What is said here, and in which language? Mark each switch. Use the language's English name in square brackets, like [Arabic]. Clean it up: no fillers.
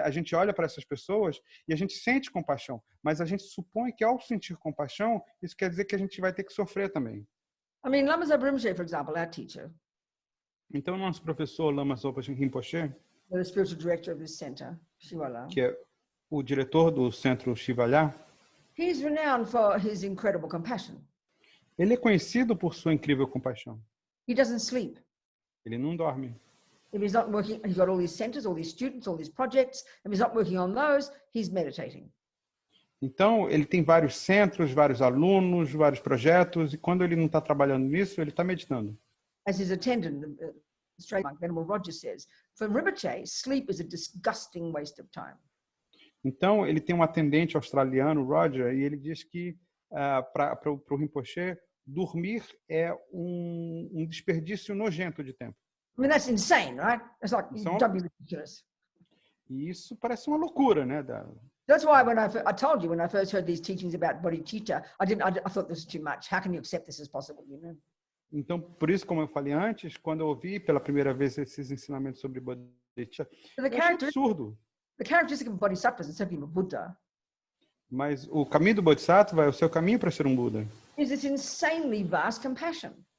[Portuguese] A gente olha para essas pessoas e a gente sente compaixão, mas a gente supõe que ao sentir compaixão, isso quer dizer que a gente vai ter que sofrer também. [English] I mean, Lama Zopa Rinpoche, for example, our teacher. [Portuguese] Então, nosso professor Lama Zopa Rinpoche, [English] the spiritual director of this center, Shiwa Lha, [Portuguese] que é o diretor do Centro Shiwa Lha, [English] he's renowned for his incredible compassion. [Portuguese] Ele é conhecido por sua incrível compaixão. [English] He doesn't sleep. [Portuguese] Ele não dorme. [English] If he's not working, he's got all these centers, all these students, all these projects. If he's not working on those, he's meditating. [Portuguese] Então, ele tem vários centros, vários alunos, vários projetos, e quando ele não está trabalhando nisso, ele está meditando. [English] As his attendant, the Australian monk, Venerável Robina says, for Rinpoche, sleep is a disgusting waste of time. [Portuguese] Então, ele tem um atendente australiano, Roger, e ele diz que para o Rinpoche, dormir é um desperdício nojento de tempo. [English] I mean, that's insane, right? It's like, So- don't be ridiculous. [Portuguese] E isso parece uma loucura, né? [English] That's why when I told you when I first heard these teachings about bodhicitta, I thought this was too much. How can you accept this as possible? You know? [Portuguese] Então, por isso, como eu falei antes, quando eu ouvi pela primeira vez esses ensinamentos sobre bodhicitta, eu achei absurdo. [English] The characteristic of bodhisattvas and certainly of a Buddha [Portuguese] Mas o caminho do Bodhisattva é o seu caminho para ser um Buda. [English] is this insanely vast compassion.